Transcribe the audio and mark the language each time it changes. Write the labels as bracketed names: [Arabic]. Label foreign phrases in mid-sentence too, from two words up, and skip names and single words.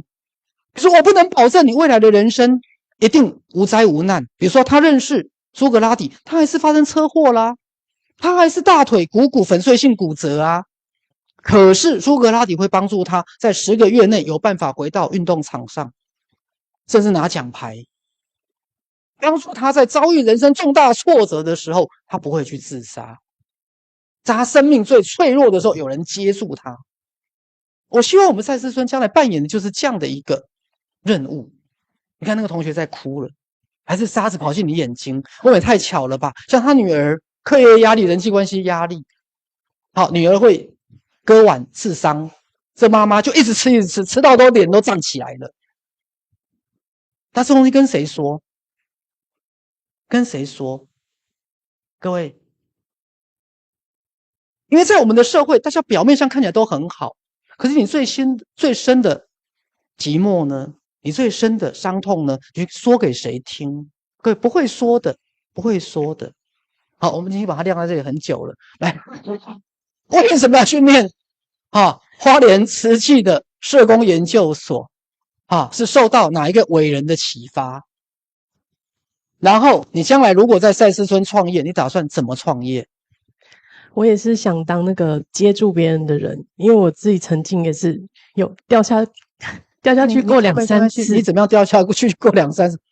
[Chinese] 比如說我不能保證你未來的人生一定無災無難，比如說他認識蘇格拉底，他還是發生車禍啦，他還是大腿股骨粉碎性骨折啊。可是蘇格拉底會幫助他在10個月內有辦法回到運動場上，甚至拿獎牌，幫助他在遭遇人生重大挫折的時候，他不會去自殺，在他生命最脆弱的時候有人接住他。我希望我們賽斯村將來扮演的就是這樣的一個任務。你看那個同學在哭了，還是沙子跑進你眼睛，我也太巧了吧。像他女兒課業壓力、人際關係壓力，女兒會割腕刺傷，這媽媽就一直吃一直吃，吃到都臉都脹起來了。他這東西跟誰說？跟誰說？各位，因為在我們的社會，大家表面上看起來都很好，可是你最深的寂寞呢？你最深的傷痛呢？你說給誰聽？各位，不會說的，不會說的。好，我們已經把它晾在這裡很久了。來，為什麼要去念花蓮慈濟的社工研究所，是受到哪一個偉人的啟發？然後你將來如果在賽斯村創業，你打算怎麼創業？我也是想當那個接住別人的人，因為我自己曾經也是有掉下去過2-3次。你怎麼樣掉下去過2-3次？